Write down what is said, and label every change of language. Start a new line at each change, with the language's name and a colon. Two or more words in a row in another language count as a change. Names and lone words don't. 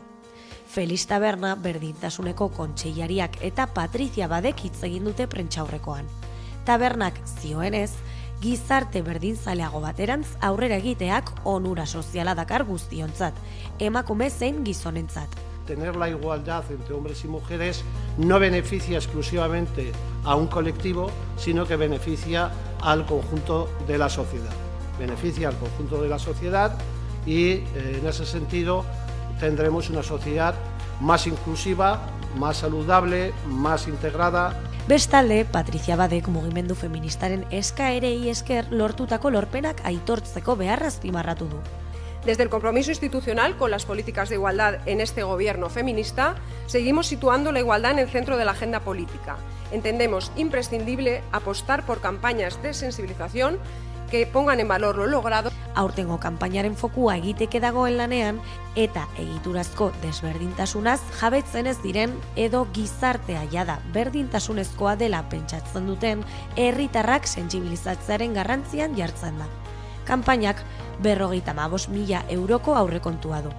Basque: Felix Taberna berdintasuneko kontseilariak eta Patrizia Badek hitz egin dute prentsaurrekoan. Tabernak zioenez, gizarte berdinzaleago baterantz aurrera egiteak onura soziala dakar guztiontzat, emakume zein gizonentzat.
Spanish: Tener la igualdad entre hombres y mujeres no beneficia exclusivamente a un colectivo, sino que beneficia al conjunto de la sociedad. Beneficia al conjunto de la sociedad y en ese sentido tendremos una sociedad más inclusiva, más saludable, más integrada.
Basque: Bestalde, Patrizia Badek mugimendu feministaren eskaerei esker lortutako lorpenak aitortzeko beharra azpimarratu du.
Spanish: Desde el compromiso institucional con las políticas de igualdad en este gobierno feminista, seguimos situando la igualdad en el centro de la agenda política. Entendemos imprescindible apostar por campañas de sensibilización que pongan en valor lo logrado.
Basque: Aurtengo kanpainaren fokua egiteke dagoen lanean eta egiturazko desberdintasunaz jabetzen ez diren edo gizartea jada berdintasunezkoa dela pentsatzen duten herritarrak sentsibilizatzearen garrantzian jartzen da. kanpainak 55.000 euroko aurrekontua du.